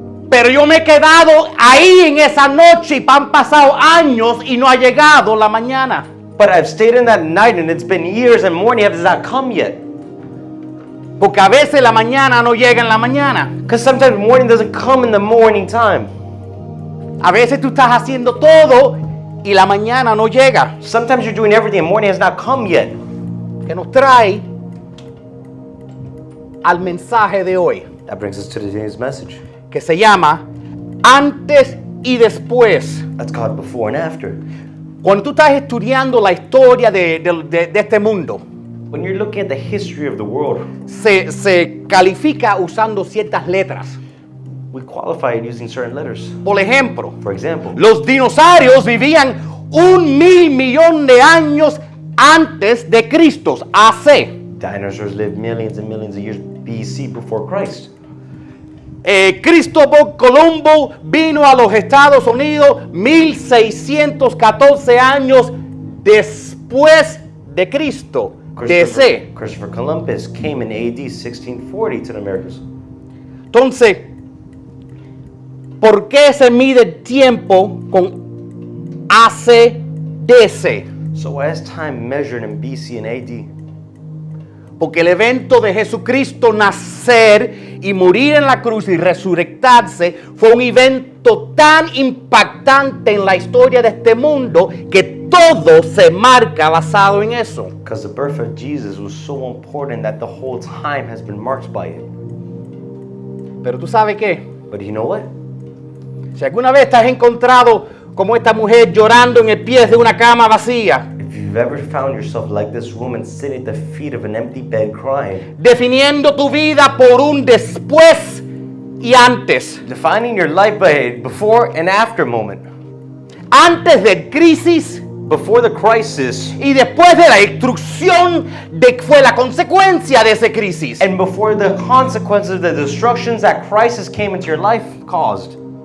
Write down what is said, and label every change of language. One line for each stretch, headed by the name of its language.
Spanish: Pero yo me he quedado ahí en esa noche y han pasado años y no ha llegado la mañana.
English: But I've stayed in that night and it's been years and morning has not come yet.
Spanish: Porque a veces la mañana no llega en la mañana.
English: Because sometimes morning doesn't come in the morning time.
Spanish: A veces tú estás haciendo todo y la mañana no llega.
English: Sometimes you're doing everything and morning has not come yet.
Spanish: Que nos trae al mensaje de hoy,
English: That brings us to today's message.
Spanish: que se llama Antes y Después.
English: That's called before and after.
Spanish: Cuando tú estás estudiando la historia de este mundo,
English: When you're looking at the history of the world,
Spanish: se califica usando ciertas letras.
English: we qualify it using certain letters.
Spanish: Por ejemplo,
English: For example,
Spanish: los dinosaurios vivían 1,000 millones de años antes de Cristo, AC.
English: dinosaurs lived millions and millions of years BC before Christ.
Spanish: Cristóbal Colombo vino a los Estados Unidos 1614 años después de Cristo, DC.
English: Christopher Columbus came in AD 1640 to the Americas.
Spanish: Entonces, ¿por qué se mide el tiempo con AC-DC?
English: So why is time measured in BC and AD?
Spanish: Porque el evento de Jesucristo nacer y morir en la cruz y resucitarse fue un evento tan impactante en la historia de este mundo que todo se marca basado en eso.
English: Because the birth of Jesus was so important that the whole time has been marked by it.
Spanish: Pero tú sabes qué,
English: But you know what?
Spanish: si alguna vez te has encontrado como esta mujer llorando en el pie de una cama vacía,
English: If you've ever found yourself like this woman sitting at the feet of an empty bed crying,
Spanish: definiendo tu vida por un después y antes,
English: defining your life by a before and after moment,
Spanish: antes de crisis
English: before the crisis
Spanish: y después de la destrucción de que fue la consecuencia de esa crisis.
English: and before the consequences, the destructions that crisis came into your life caused.